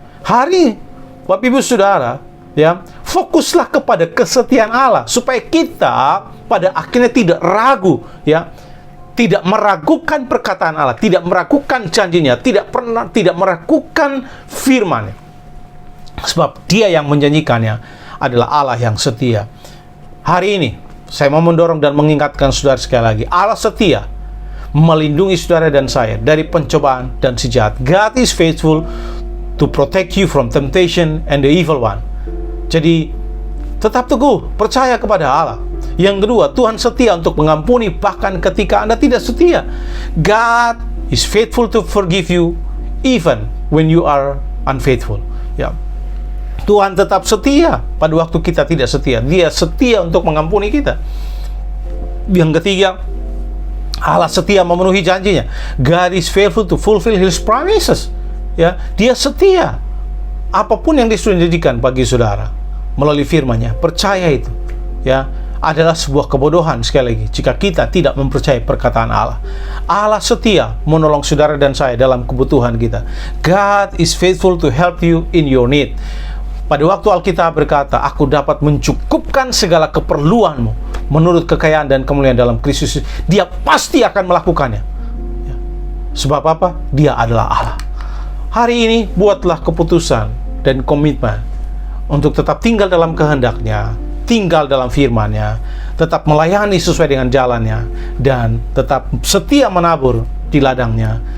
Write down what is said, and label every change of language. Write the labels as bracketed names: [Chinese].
[Indonesian] Hari Bapak Ibu Saudara, ya, fokuslah kepada kesetiaan Allah supaya kita pada akhirnya tidak ragu, ya, tidak meragukan perkataan Allah, tidak meragukan janjinya, tidak meragukan firman-Nya. Sebab Dia yang menjanjikannya adalah Allah yang setia. Hari ini saya mau mendorong dan mengingatkan saudara sekali lagi, Allah setia melindungi saudara dan saya dari pencobaan dan si jahat. [English] God is faithful to protect you from temptation and the evil one. [Indonesian] Jadi tetap teguh, percaya kepada Allah. Yang kedua, Tuhan setia untuk mengampuni bahkan ketika Anda tidak setia. [English] God is faithful to forgive you even when you are unfaithful. [Indonesian] Ya. Tuhan tetap setia pada waktu kita tidak setia. Dia setia untuk mengampuni kita. Yang ketiga, Allah setia memenuhi janjinya. [English] God is faithful to fulfill His promises. [Indonesian] Ya, Dia setia. Apapun yang sudah dijadikan bagi saudara melalui firman-Nya, percaya itu, ya, adalah sebuah kebodohan sekali lagi jika kita tidak mempercayai perkataan Allah. Allah setia menolong saudara dan saya dalam kebutuhan kita. [English] God is faithful to help you in your need. [Indonesian] Pada waktu Alkitab berkata, aku dapat mencukupkan segala keperluanmu menurut kekayaan dan kemuliaan dalam Kristus. Dia pasti akan melakukannya. Ya. Sebab apa? Dia adalah Allah. Hari ini buatlah keputusan dan komitmen untuk tetap tinggal dalam kehendak-Nya, tinggal dalam firman-Nya, tetap melayani sesuai dengan jalannya, dan tetap setia menabur di ladang-Nya.